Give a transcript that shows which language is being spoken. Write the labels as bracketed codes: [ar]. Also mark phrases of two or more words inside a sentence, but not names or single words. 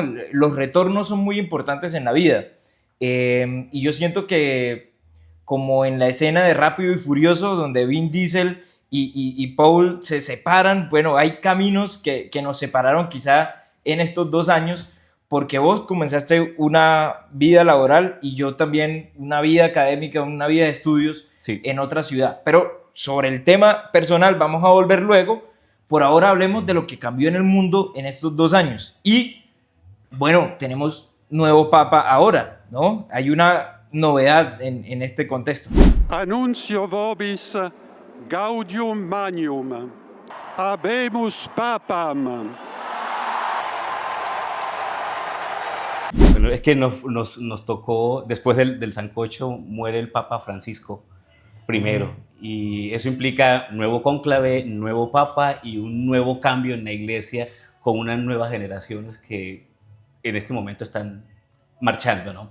[es] Los retornos son muy importantes en la vida. Y yo siento que, como en la escena de Rápido y Furioso, donde Vin Diesel y Paul se separan, bueno, hay caminos que nos separaron quizá en estos 2 años, porque vos comenzaste una vida laboral y yo también una vida académica, una vida de estudios Sí. en otra ciudad. Pero sobre el tema personal vamos a volver luego. Por ahora hablemos de lo que cambió en el mundo en estos 2 años. Y bueno, tenemos nuevo papa ahora, ¿no? Hay una novedad en este contexto. [la] Annuncio vobis gaudium magnum. Habemus papam. [es] Bueno, es que nos tocó, después del sancocho, muere el Papa Francisco primero. Y eso implica nuevo cónclave, nuevo papa y un nuevo cambio en la iglesia con unas nuevas generaciones que en este momento están marchando, ¿no?